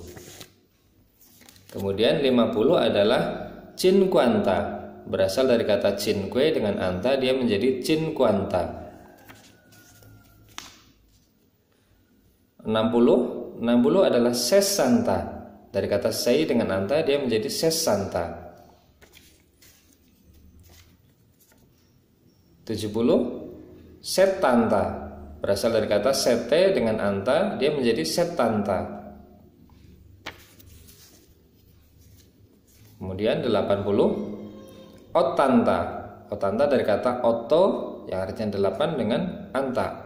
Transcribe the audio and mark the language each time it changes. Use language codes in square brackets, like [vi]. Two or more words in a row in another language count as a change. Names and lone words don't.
[id] Kemudian 50 adalah cinquanta, berasal dari kata cinque dengan anta, dia menjadi cinquanta. 60 adalah sessanta. Dari kata sei dengan anta, dia menjadi sessanta. 70 settanta, berasal dari kata sette dengan anta, dia menjadi settanta. Kemudian 80 ottanta. Ottanta dari kata otto yang artinya 8 dengan anta.